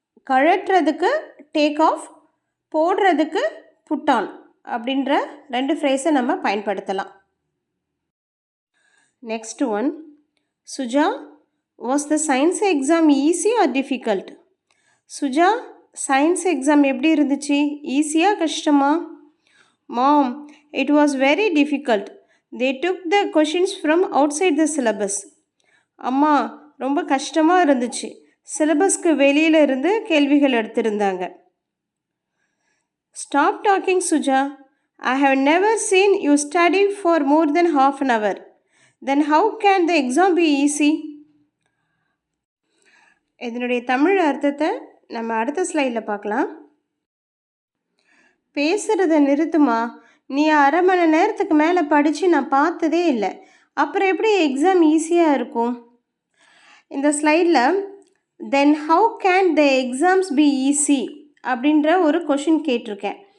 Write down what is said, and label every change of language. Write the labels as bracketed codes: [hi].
[ta] கழட்டுறதுக்கு take off, போடுறதுக்கு put on அப்படின்ற ரெண்டு ஃப்ரேஸை நம்ம பயன்படுத்தலாம். [en] Next one, Suja, was the science exam easy or difficult? [ta] Suja, science exam எப்படி இருந்துச்சு, ஈஸியாக கஷ்டமா? [en] Mom, it was very difficult. They took the questions from outside the syllabus. [ta] அம்மா, ரொம்ப கஷ்டமாக இருந்துச்சு, சிலபஸ்க்கு வெளியில் இருந்து கேள்விகள் எடுத்திருந்தாங்க. [en] Stop talking, Suja. I have never seen you study for more than half an hour. Then how can the exam be easy? [ta] இதனுடைய தமிழ் அர்த்தத்தை நம்ம அடுத்த ஸ்லைடில் பார்க்கலாம். பேசுகிறத நிறுத்துமா, நீ அரை மணி நேரத்துக்கு மேலே படித்து நான் பார்த்ததே இல்லை, அப்புறம் எப்படி எக்ஸாம் ஈஸியாக இருக்கும்? இந்த ஸ்லைடில் [en] then how can the exams be easy [ta] அப்படின்ற ஒரு கொஷின் கேட்டிருக்கேன்.